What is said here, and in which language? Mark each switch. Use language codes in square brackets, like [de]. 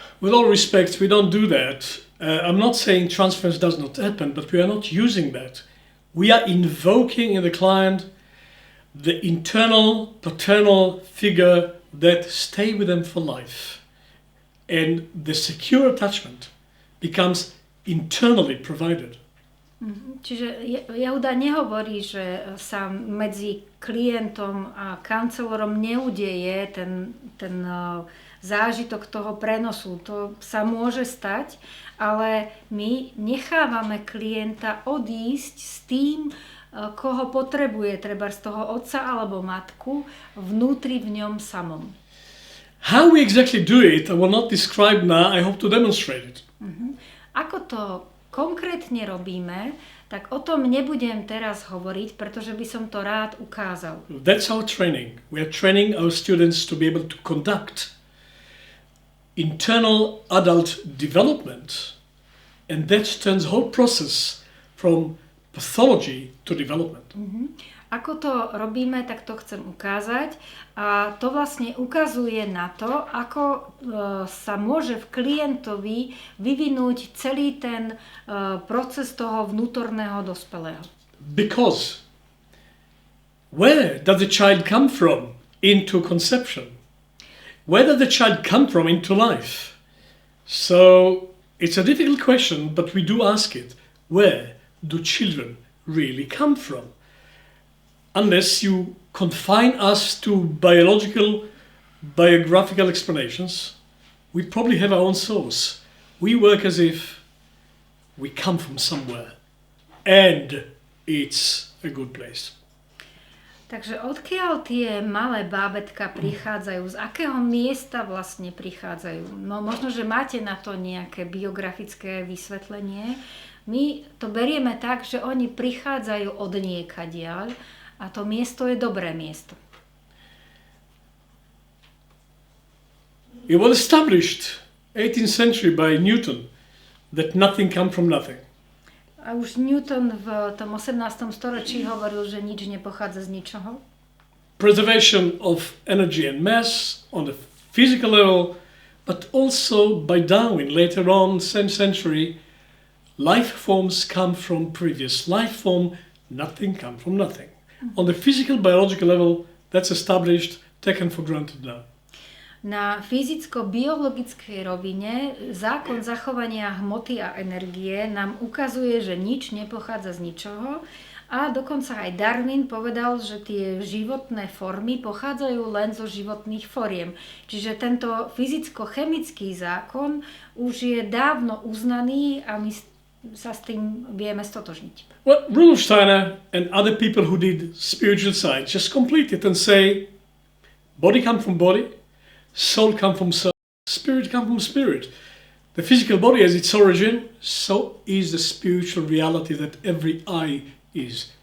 [en] With all respect, we don't do that. I'm not saying transference does not happen, but we are not using that. We are invoking in the client the internal paternal figure that stay with them for life. And the secure attachment becomes internally provided. [sk] Čiže Jehuda nehovorí, že sa medzi klientom a kancelorom neudeje ten zážitok toho prenosu. To sa môže stať, ale my nechávame klienta odísť s tým, koho potrebuje, treba z toho otca alebo matku, vnútri v ňom samom. [en] How we exactly do it, I will not describe now, I hope to demonstrate it. [sk] Ako to konkrétne robíme, tak o tom nebudem teraz hovoriť, pretože by som to rád ukázal. [en] That's our training. We are training our students to be able to conduct internal adult development, and that turns the whole process from pathology to development. [sk] Ako to robíme, tak to chcem ukázať. A to vlastne ukazuje na to, ako sa môže v klientovi vyvinúť celý ten proces toho vnútorného dospelého. [en] Because where does the child come from into conception? Where does the child come from into life? So it's a difficult question, but we do ask it. Where do children really come from? Unless you confine us to biographical explanations, we probably have our own source. We work as if we come from somewhere, and it's a good place. [sk] Takže odkiaľ tie malé bábätka prichádzajú, z akého miesta vlastne prichádzajú? No možno, že máte na to nejaké biografické vysvetlenie. My to berieme tak, že oni prichádzajú od niekadiaľ a to miesto je dobré miesto. [en] It was established 18th century by Newton that nothing comes from nothing. [sk] A už Newton v tom 18. storočí hovoril, že nič nepochádza z ničoho. [en] Preservation of energy and mass on the physical level, but also by Darwin later on, same century, life forms come from previous life form, nothing comes from nothing. On the physical, biological level, that's established, taken for granted now. [sk] Na fyzicko-biologickej rovine zákon zachovania hmoty a energie nám ukazuje, že nič nepochádza z ničoho a dokonca aj Darwin povedal, že tie životné formy pochádzajú len zo životných foriem. Čiže tento fyzicko-chemický zákon už je dávno uznaný a my sa s tým vieme stotožniť. [en] Well, Rudolf Steiner and other people who did spiritual science just complete it and say, body comes from body, soul comes from soul, spirit comes from spirit. The physical body has its origin, so is the spiritual reality that every I is.